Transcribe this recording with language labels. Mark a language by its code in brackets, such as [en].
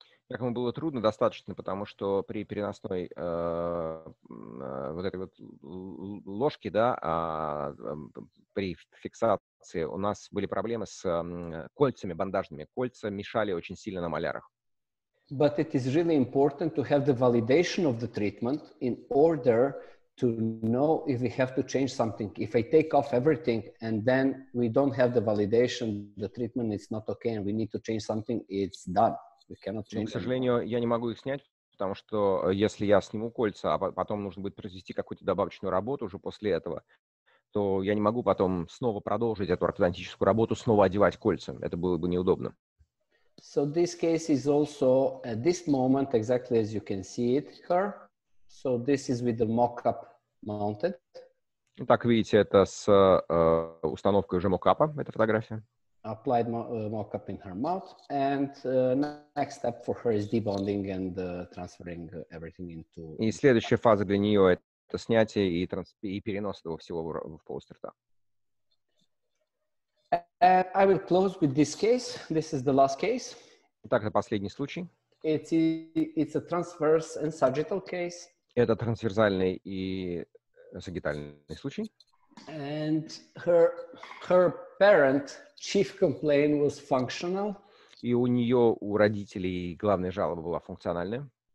[ru] Как ему было трудно достаточно, потому что при переносной вот этой вот ложке, да, при фиксации у нас были проблемы с кольцами бандажными. Кольца мешали очень сильно на малярах. [en] But it is really important to have the validation of the treatment in order to know if we have to change something. If I take off everything and then we don't have the validation, the treatment is not okay and we need to change something, it's done. We cannot change. [ru] К сожалению, я не могу их снять, потому что если я сниму кольца, а потом нужно будет произвести какую-то добавочную работу уже после этого, то я не могу потом снова продолжить эту ортодонтическую работу, снова одевать кольца. Это было бы неудобно. [en] So this case is also at this moment exactly as you can see it here. So this is with the mock-up mounted. [ru] Так, видите, это с установкой уже мокапа, эта фотография. [en] Applied mock-up in her mouth, and next step for her is debonding and transferring everything into. [ru] И следующая фаза для нее это снятие и перенос этого всего в полость рта. [en] I will close with this case. This is the last case. [ru] Так, это последний случай. [en] It's a transverse and sagittal case. [ru] Это трансверсальный и сагитальный случай. [en] And her parent chief complaint was functional. [ru] И у нее, у родителей, главная жалоба была функциональная.